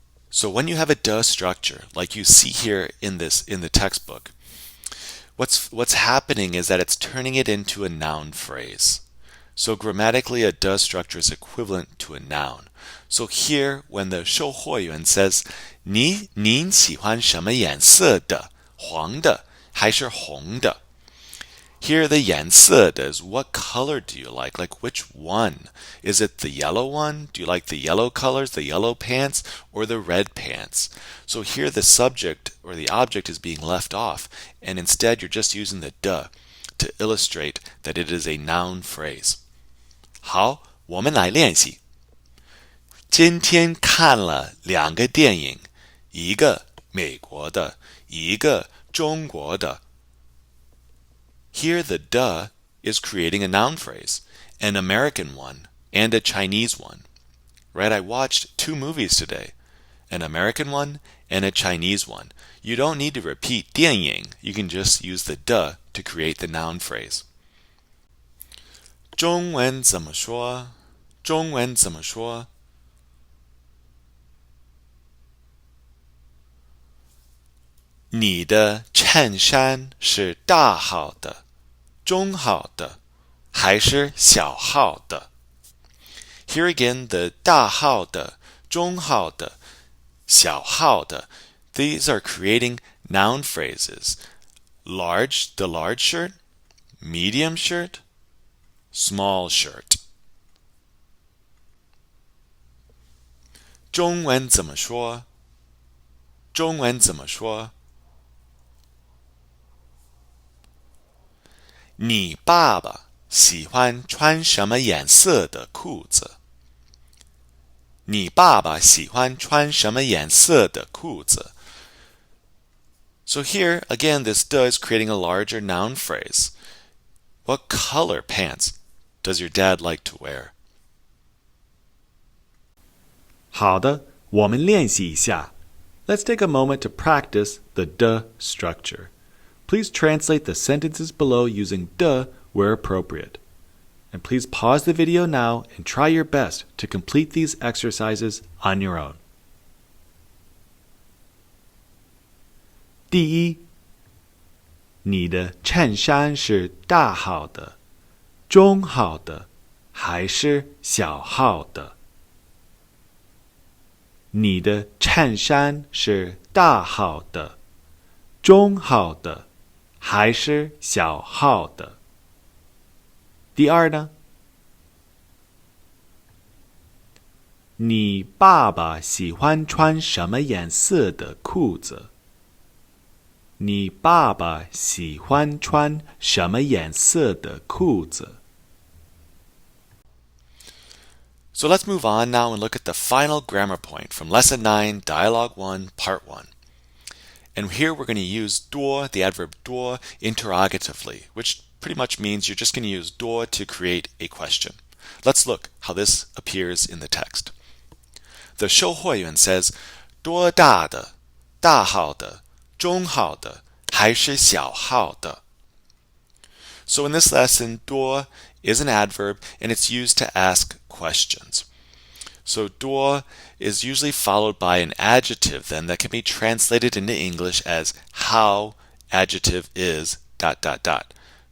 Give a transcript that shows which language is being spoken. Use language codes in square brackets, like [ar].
[en] So when you have a duh structure, like you see here in the textbook, what's happening is that it's turning it into a noun phrase. So grammatically, a does structure is equivalent to a noun. So here, when the 售货员 says, [zh] 您喜欢什么颜色的？黄的还是红的? [en] Here, the 颜色 is what color do you like? Like which one? Is it the yellow one? Do you like the yellow colors, the yellow pants, or the red pants? So here, the subject or the object is being left off, and instead you're just using the duh to illustrate that it is a noun phrase. [zh] 好，我们来练习。今天看了2个电影，一个美国的，一个中国的。 [en] Here the duh is creating a noun phrase, an American one and a Chinese one. Right? I watched 2 movies today, an American one and a Chinese one. You don't need to repeat 电影, you can just use the duh to create the noun phrase. [zh] 中文怎么说？中文怎么说？你的衬衫是大号的、中号的，还是小号的？ [en] Here again, the [zh] 大号的、中号的、小号的, [en] these are creating noun phrases. Large, the large shirt, medium shirt, small shirt. [zh] 中文怎么说？中文怎么说？你爸爸喜欢穿什么颜色的裤子？你爸爸喜欢穿什么颜色的裤子？ [en] So here, again, this "的" is creating a larger noun phrase. What color pants does your dad like to wear? [zh] 好的，我们练习一下。 [en] Let's take a moment to practice the "的" structure. Please translate the sentences below using "的" where appropriate. And please pause the video now and try your best to complete these exercises on your own. [zh] 第一，你的衬衫是大号的、中号的，还是小号的？你的衬衫是大号的、中号的，还是小号的？第二呢？你爸爸喜欢穿什么颜色的裤子？你爸爸喜欢穿什么颜色的裤子？ [en] So let's move on now and look at the final grammar point from Lesson 9, Dialogue 1, Part 1. And here we're going to use 多, the adverb 多, interrogatively, which pretty much means you're just going to use 多 to create a question. Let's look how this appears in the text. The 售货员 says, [zh] 多大的、大号的、中号的，还是小号的？ [en] So in this lesson, 多 is an adverb and it's used to ask questions. So 多 is usually followed by an adjective then that can be translated into English as how adjective is ...